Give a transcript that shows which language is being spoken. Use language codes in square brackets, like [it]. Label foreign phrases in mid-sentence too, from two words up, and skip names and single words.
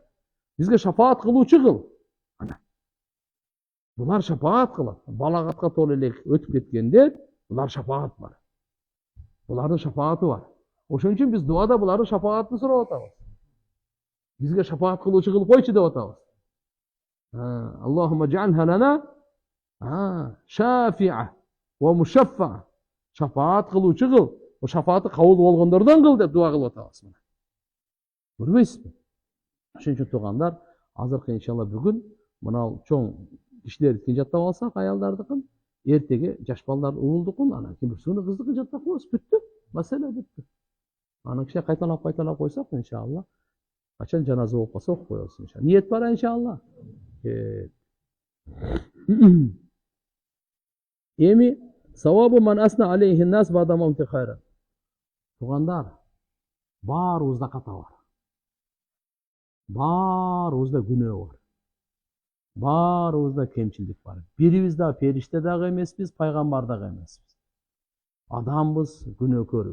[ky] Бизге шафаат кылуучу кыл. Булар шафаат кылат. Балагатка толо элек өтүп кеткенде, булар шафаат бар. Булардын шафааты бар. Ошон үчүн биз дуада булардын шафаатын сурап атабыз. Бизге шафаат кылуучу кылып койчу деп атабыз. [ar] اللهم اجعلها لنا شافعا ومشفعا. [ky] Шафаат кылуучу кыл. О шафааты кабыл болгондордон кыл деп дуа кылып атабыз. Көрбөйсүзбү? Ошон үчүн туугандар, азыркы иншалла бүгүн мына чоң кишилердикин жаттап алсак, аялдардыкын, эртеге жаш балдар уулдукун, анан кимбирсүүнү кыздыкын жаттап коебуз, бүттү. Маселе бүттү. Анан кичине кайталап койсок, иншалла, качан жаназа болуп калса окуп коебуз иншалла. Ниет бар иншалла. Эми [ar] ثواب من أثنى عليه الناس بعد مماته خيرا. [ky] Туугандар, баарыбызда ката бар. Баарыбызда күнөө бар. Баарыбызда кемчилдик бар. Бирибиз да периште дагы эмеспиз, пайгамбар дагы эмеспиз. Адамбыз, күнөөкөрбүз.